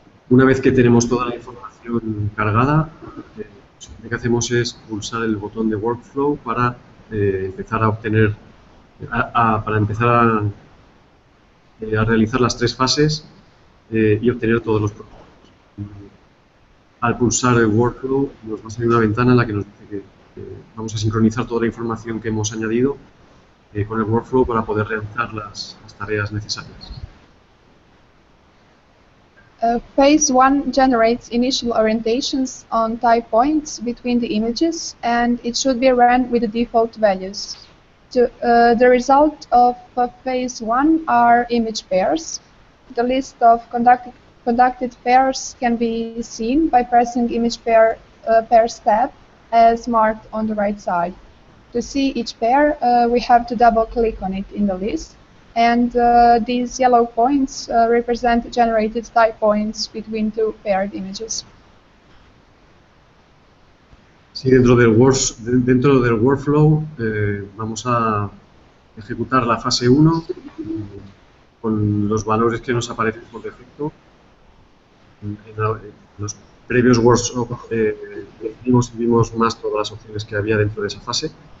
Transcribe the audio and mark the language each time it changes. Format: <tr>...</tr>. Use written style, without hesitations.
<es>Una vez que tenemos toda la información cargada, lo que hacemos es pulsar el botón de Workflow para empezar a obtener, para empezar a realizar las 3 fases y obtener todos los productos. Al pulsar el Workflow nos va a salir una ventana en la que nos dice que vamos a sincronizar toda la información que hemos añadido con el Workflow para poder realizar las tareas necesarias.</es> <en>Phase 1 generates initial orientations on type points between the images, and it should be run with the default values. The result of phase 1 are image pairs. The list of conducted pairs can be seen by pressing image pairs tab as marked on the right side. To see each pair, we have to double-click on it in the list. And these yellow points represent generated type points between 2 paired images.</en> <es>Sí, dentro del workflow vamos a ejecutar la fase 1 con los valores que nos aparecen por defecto. En los previos workshops vimos más todas las opciones que había dentro de esa fase.</es>